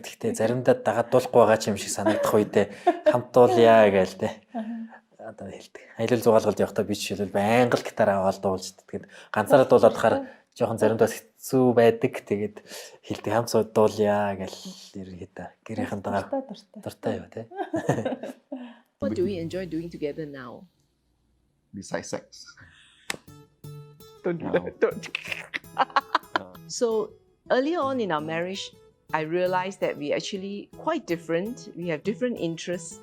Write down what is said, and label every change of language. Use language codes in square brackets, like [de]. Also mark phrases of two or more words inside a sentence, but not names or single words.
[mn] Гэхдээ заримдаа дагаад дуулахгүй байгаа ч юм шиг санагдах үедээ хамт дуулъя гээл тэ. Одоо хэлдэг. Аялал зугаалгалд явахдаа би жишээлбэл байнга л гитар аваад дуулж. Тэгээд ганцаараа дуулаад хахаар жоохон заримдаа хэцүү байдаг. Тэгээд хэлдэг хамт сууд дуулъя гээл ерөнхийдөө гэрийнхэндээ дуртай юу тэ. [en] What do we enjoy doing together now? Besides sex. Don't do that. Don't. So earlier on in our marriage, I realized that we're actually quite different. We have different interests.